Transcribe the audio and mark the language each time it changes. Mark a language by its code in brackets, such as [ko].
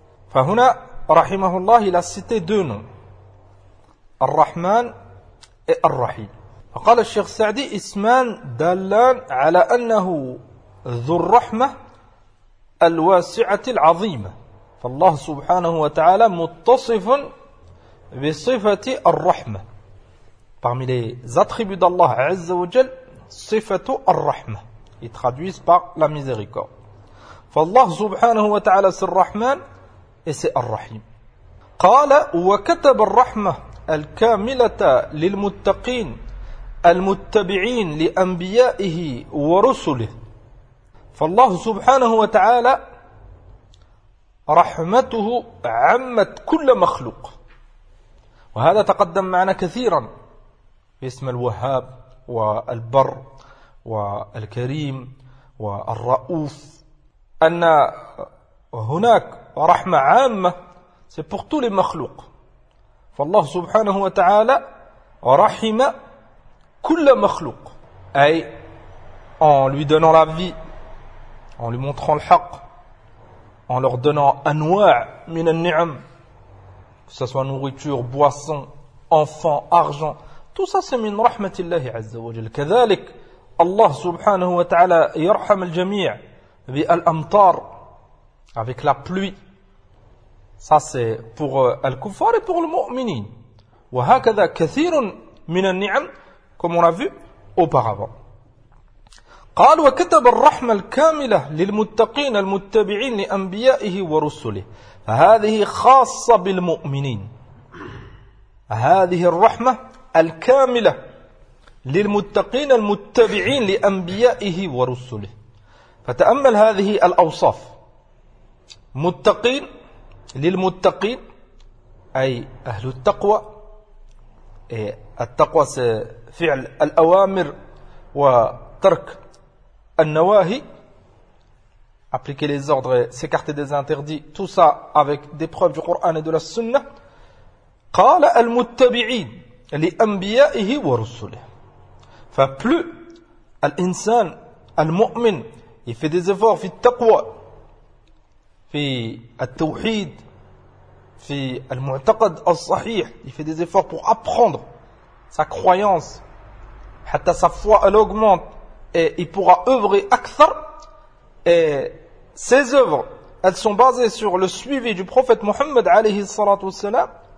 [ar] فهنا رحمه الله [fr] لا سيتي دون [ar] الرحمن الرحيم. فقال الشيخ سعدي اسمان دالان على أنه ذو الرحمة الواسعة العظيمة. فالله سبحانه وتعالى متصف بصفة الرحمة. [fr] parmi les attributs d'Allah [ar] عز وجل صفة الرحمة [fr] ils traduisent par la miséricorde. [ar] فالله سبحانه وتعالى الرحمن الرحيم. قال وكتب الرحمة الكاملة للمتقين المتبعين لأنبيائه ورسله. فالله سبحانه وتعالى رحمته عمت كل مخلوق، وهذا تقدم معنا كثيرا باسم الوهاب والبر والكريم والرؤوف، أن هناك رحمة عامة [fr] pour tous les [ar] مخلوق. فالله سبحانه وتعالى رحم كل مخلوق، أي [fr] en lui donnant la vie, en lui montrant le حق, en leur donnant [ar] أنواع من النعم، [fr] que ce soit nourriture, boisson, enfant, argent. Tout ça c'est [ar] من رحمة الله عز وجل. كذلك الله سبحانه وتعالى يرحم الجميع بالأمطار، [fr] avec la pluie. Ça c'est pour Al-Kuffar et pour le Mu'minin. [ar] وهكذا كثير من النعم [fr] comme on a vu auparavant. [ar] قال وكتب الرحمة الكاملة للمتقين المتبعين لأنبيائه ورسله. فهذه خاصة بالمؤمنين. هذه الرحمة الكاملة للمتقين المتبعين لأنبيائه ورسله. فتأمل هذه الأوصاف. متقين للمتقين أي أهل التقوى. التقوى فعل الأوامر وترك النواهي. [fr] appliquer les ordres, s'écarter des interdits. tout ça avec des preuves du Coran et de la Sunna. [ar] قال المتبعين لأنبيائه ورسله. [fr] فplus [ar] الإنسان المؤمن [fr] il fait des efforts [ar] في التقوى في التوحيد في المعتقد الصحيح، [fr] il fait des efforts pour apprendre sa croyance, hatta sa foi elle augmente et il pourra œuvrer akthar, et ses œuvres elles sont basées sur le suivi du prophète Mohammed alayhi salatu wassalam.